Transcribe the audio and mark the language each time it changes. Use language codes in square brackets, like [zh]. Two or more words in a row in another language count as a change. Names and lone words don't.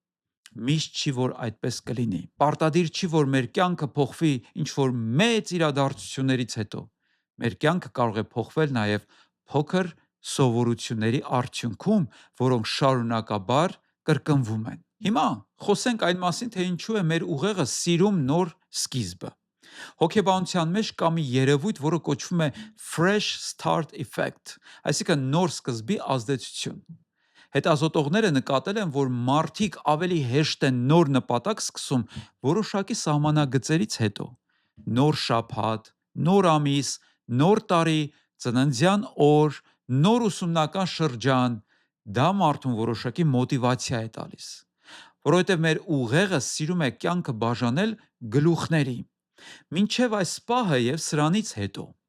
[hy] Միշտ չի որ այդպես կլինի։ Պարտադիր չի որ մեր կյանքը փոխվի ինչ որ մեծ իրադարձություններից հետո։ Մեր կյանքը կարող է փոխվել նաեւ փոքր սովորությունների արդյունքում, որոնք շարունակաբար կրկնվում են։ Հիմա խոսենք այն մասին, թե ինչու է մեր ուղեղը սիրում նոր սկիզբը։ Հոգեբանության մեջ կա մի երևույթ, որը կոչվում է [en] fresh start effect, [hy] այսինքն նոր սկզբի ազդեցություն։ Հետազոտողները նկատել են, որ մարդիկ ավելի հեշտ են նոր նպատակ սկսում որոշակի սահմանագծերից հետո։ Նոր շաբաթ, նոր ամիս, նոր տարի, ծննդյան օր, նոր ուսումնական շրջան, դա մարդուն որոշակի մոտիվացիա է տալիս, որովհետև մեր ուղեղը սիրում է կյանքը բաժանել գլուխների։ Մինչև այս պահը եւ սրանից հետո,